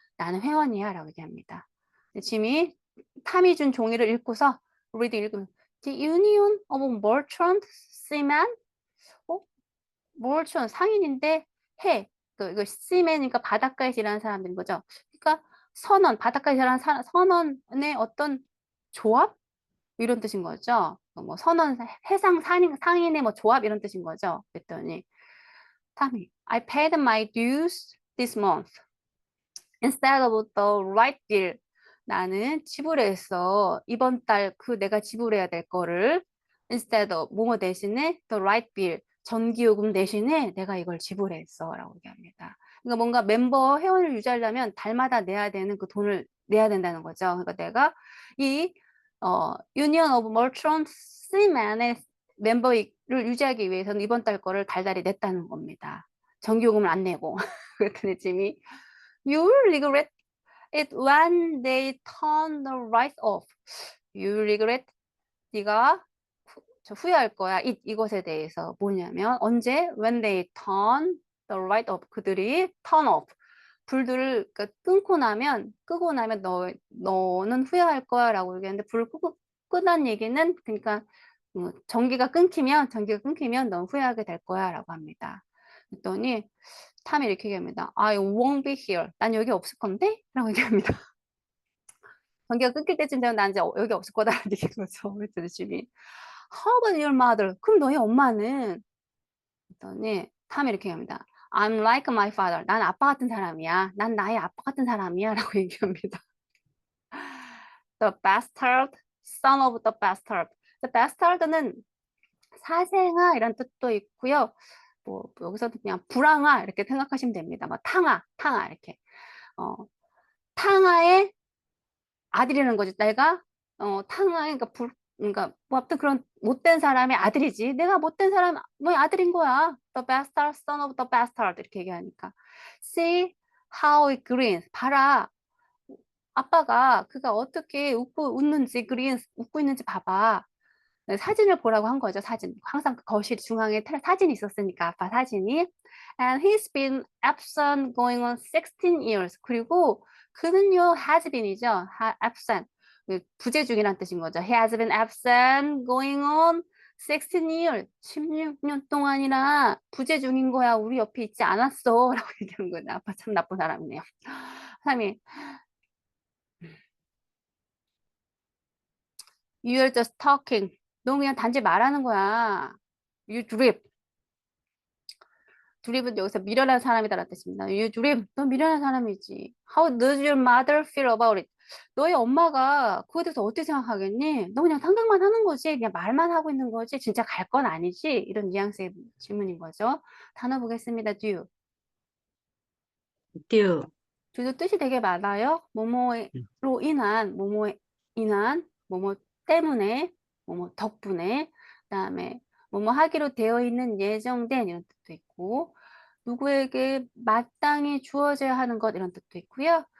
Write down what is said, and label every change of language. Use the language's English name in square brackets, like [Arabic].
[Korean] 나는 회원이야 라고 얘기합니다. 짐이 탐이 준 종이를 읽고서 reading 읽으면 The Union of Merchant Seamen merchant 상인인데 해 이거 seamen이니까 바닷가에서 일하는 사람들인 거죠. 그러니까 선원 바닷가에서 일하는 선원의 어떤 조합 이런 뜻인 거죠. 뭐 선원 해상 상인의 뭐 조합 이런 뜻인 거죠. 그랬더니 탐이 [English] I paid my dues this month instead of the right bill. [Korean] 나는 지불했어. 이번 달 그 내가 지불해야 될 거를 [English] instead of [Korean] 뭐뭐 대신에 [English] the right bill [Korean] 전기요금 대신에 내가 이걸 지불했어 라고 얘기합니다. 그러니까 뭔가 멤버 회원을 유지하려면 달마다 내야 되는 그 돈을 내야 된다는 거죠. 그러니까 내가 이 Union of Merchant Seamen의 멤버를 유지하기 위해서는 이번 달 거를 달달이 냈다는 겁니다. 전기요금을 안 내고 그랬더니 짐이 [English] You will regret it when they turn the lights off. You will regret. [Korean] 네가 후회할 거야. 이것에 대해서 뭐냐면 언제? [English] When they turn the light off. [Korean] 그들이 [English] turn off. [Korean] 불들을 그러니까 끄고 나면 너는 후회할 거야라고 얘기하는데 불을 끄다는 얘기는 그러니까 전기가 끊기면 넌 후회하게 될 거야라고 합니다. 그랬더니 탐이 이렇게 얘기합니다. [English] I won't be here. [Korean] 난 여기 없을 건데? 라고 얘기합니다. 전기가 끊길 때쯤 되면 난 이제 여기 없을 거다라는 얘기인 거죠. 그랬더니 집이 [English] How about your mother? [Korean] 그럼 너희 엄마는? 그랬더니 탐이 이렇게 얘기합니다. [English] I'm like my father. [Korean] 난 아빠 같은 사람이야. 난 나의 아빠 같은 사람이야. 라고 얘기합니다. [English] The bastard, son of the bastard. [Korean] The bastard는 사생아 이런 뜻도 있고요. 뭐 여기서도 그냥 불황아 이렇게 생각하시면 됩니다. 뭐 탕아 이렇게. 탕아의 아들이라는 거지. 내가 탕아의 그러니까 뭐 아무튼 그런 못된 사람의 아들이지. 내가 못된 사람 뭐 아들인 거야. [English] The bastard son of the bastard [Korean] 이렇게 얘기하니까. [English] See how it grins. [Korean] 봐라. 아빠가 그가 어떻게 웃는지 grins 웃고 있는지 봐봐. 사진을 보라고 한 거죠. 사진. 항상 거실 중앙에 사진이 있었으니까 아빠 사진이. [English] And he's been absent going on 16 years. [Korean] 그리고 그는요 has been이죠. absent. 부재 중이란 뜻인 거죠. [English] He has been absent going on 16 years. [Korean] 16년 동안이나 부재 중인 거야. 우리 옆에 있지 않았어. 라고 얘기하는 거죠. 아빠 참 나쁜 사람이네요. 3위. [English] You're just talking. [Korean] 너 그냥 단지 말하는 거야. [English] You drip. [Korean] 드립은 여기서 미련한 사람이다라는 뜻입니다. [English] You drip. [Korean] 너 미련한 사람이지. [English] How does your mother feel about it? [Korean] 너희 엄마가 그거에 대해서 어떻게 생각하겠니? 너 그냥 생각만 하는 거지. 그냥 말만 하고 있는 거지. 진짜 갈 건 아니지. 이런 뉘앙스의 질문인 거죠. 단어 보겠습니다. Do. [English] due [Korean] do도 뜻이 되게 많아요. 뭐뭐로 인한, 뭐뭐 때문에, 뭐뭐 덕분에, 그다음에 뭐뭐 하기로 되어 있는 예정된 이런 뜻도 있고, 누구에게 마땅히 주어져야 하는 것 이런 뜻도 있고요.